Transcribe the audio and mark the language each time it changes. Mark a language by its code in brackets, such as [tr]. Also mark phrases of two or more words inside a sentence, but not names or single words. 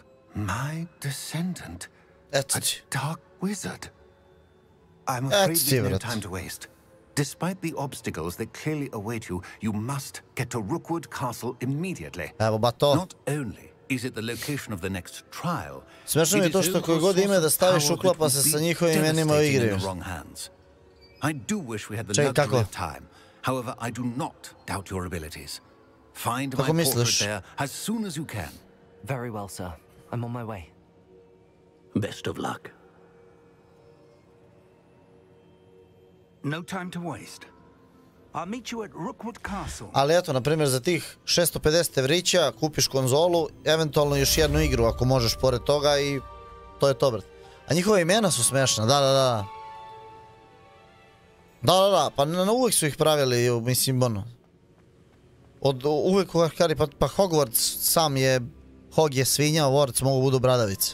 [en] My descendant? A dark wizard? I'm afraid there's no time to waste. Despite the obstacles that clearly await you, you must get to Rookwood Castle immediately. Not only Is it the location of the next trial? [sr] Smešno mi je to što koje god ime da staviš uklapa se sa njihovim imenima u igri. [en] I do wish we had the luxury of time. However, I do not doubt your abilities. Find my portrait there as soon as you can. Very well, sir. I'm on my way. Best of luck. No time to waste. I'll meet you at Rookwood Castle. [sr] Ali eto, na primjer, za tih 650 evrića kupiš konzolu, eventualno još jednu igru ako možeš pored toga i to je to, brat. A njihova imena su smešna, da. Da, pa uvijek su ih pravili, mislim, ono. Od uvijek u Arkari, pa Hogwarts sam je, Hog je svinja, Hogwarts mogu budu bradavice.